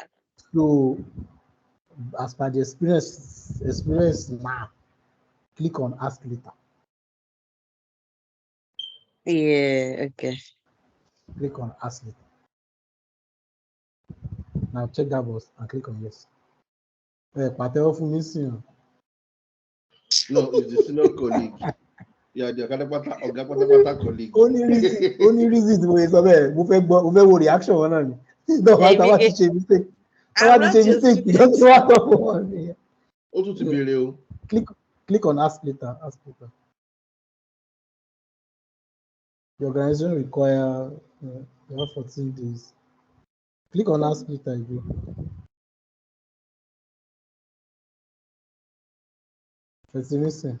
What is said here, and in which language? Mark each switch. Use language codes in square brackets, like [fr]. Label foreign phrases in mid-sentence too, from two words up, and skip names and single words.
[en] So, as per the experience now, click on Ask Later. Yeah. Okay. Click on Ask Later. Now check that box and click on Yes. [yo] Pàtẹ́wọ́ fún mi sí o. [en] No, it's the senior colleague. Yeah, the Oga colleague. Only reason [yo] tí mo yẹ sọ bẹ́ẹ̀ mo fẹ́ wo reaction wọn náà ni. Táwa ti ṣe mistake. Táwa ti ṣe mistake ìjọba tí wọ́n á tọ́ fún wọn nìyẹn. Ó tún ti béèrè o. [en] Click on Ask Later. Ask Later. The organization require you have 14 days. Click on Ask Later again. It's missing.